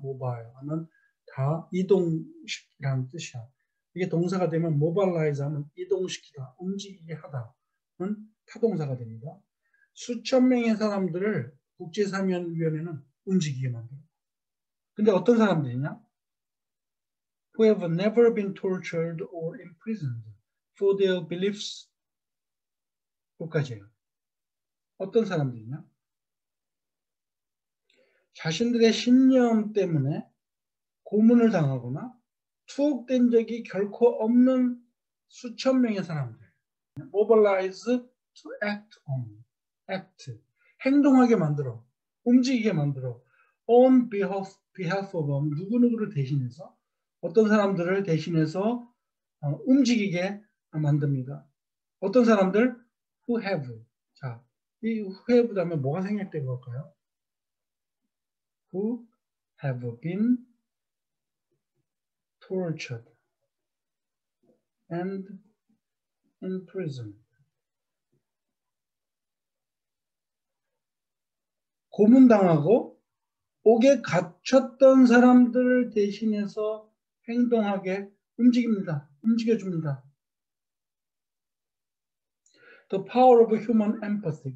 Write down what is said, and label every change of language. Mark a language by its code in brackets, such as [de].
[ko] 모바일 하면 다 이동시키라는 뜻이야. 이게 동사가 되면 모바일라이즈 하면 이동시키다, 움직이게 하다는 타동사가 됩니다. 수천 명의 사람들을 국제사면위원회는 움직이게 만들어요. 근데 어떤 사람들이냐? [en] Who have never been tortured or imprisoned for their beliefs. [ko] 끝까지예요. 어떤 사람들이냐? 자신들의 신념 때문에 고문을 당하거나 투옥된 적이 결코 없는 수천 명의 사람들. [en] Mobilize to act on. act. [ko] 행동하게 만들어. 움직이게 만들어. [en] On behalf of [ko] 누구누구를 대신해서 어떤 사람들을 대신해서 움직이게 만듭니다. 어떤 사람들? [en] Who have. [ko] 자, 이 [en] who have [ko] 다음에 뭐가 생략된 걸까요? [en] Who have been tortured and imprisoned. [ko] 고문당하고 옥에 갇혔던 사람들을 대신해서 행동하게 움직입니다. 움직여줍니다. [en] The power of human empathy.